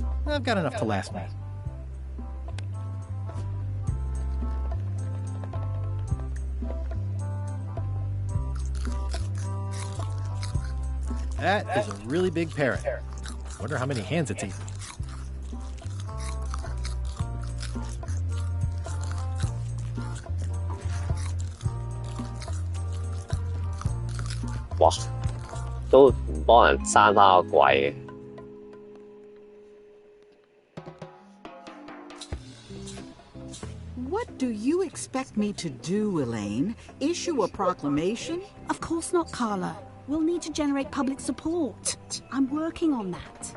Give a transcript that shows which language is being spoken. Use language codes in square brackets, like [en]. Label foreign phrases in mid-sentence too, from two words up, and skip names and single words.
[en] I've got enough to last me. That is a really big parrot. Wonder how many hands it's eaten. [yue] Wow, 都唔幫人閂翻個櫃嘅。 [en] What do you expect me to do, Elaine? Issue a proclamation? Of course not, Carla. We'll need to generate public support. I'm working on that.